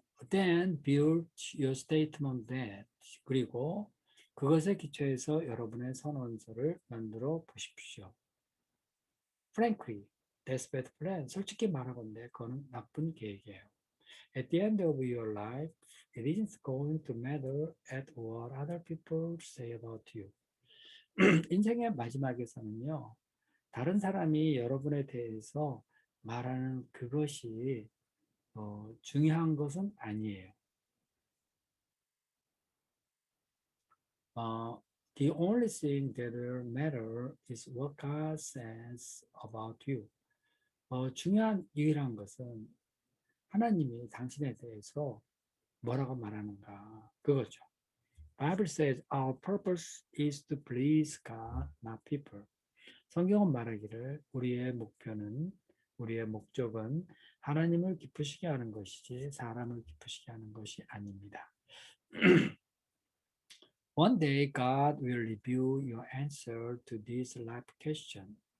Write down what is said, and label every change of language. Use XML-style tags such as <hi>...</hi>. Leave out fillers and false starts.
<en>Then build your statement that</en> <ko>그리고 그것에 기초해서 여러분의 선언서를 만들어 보십시오.</ko> <en>Frankly, that's bad plan.</en> <ko>솔직히 말하건대 그거는 나쁜 계획이에요.</ko> <en>At the end of your life, it isn't going to matter at what other people say about you.</en> <ko>인생의 마지막에서는요, 다른 사람이 여러분에 대해서 말하는 그것이 중요한 것은 아니에요.</ko> <en>The only thing that will matter is what God says about you.</en> <ko>중요한 유일한 것은 하나님이 당신에 대해서 뭐라고 말하는가 그거죠.</ko> <en>Bible says our purpose is to please God, not people.</en> <ko>성경은 말하기를 우리의 목적은 하나님을 기쁘시게 하는 것이지 사람을 기쁘시게 하는 것이 아닙니다.</ko> <en>One day God will reveal your answer to this life question.</en>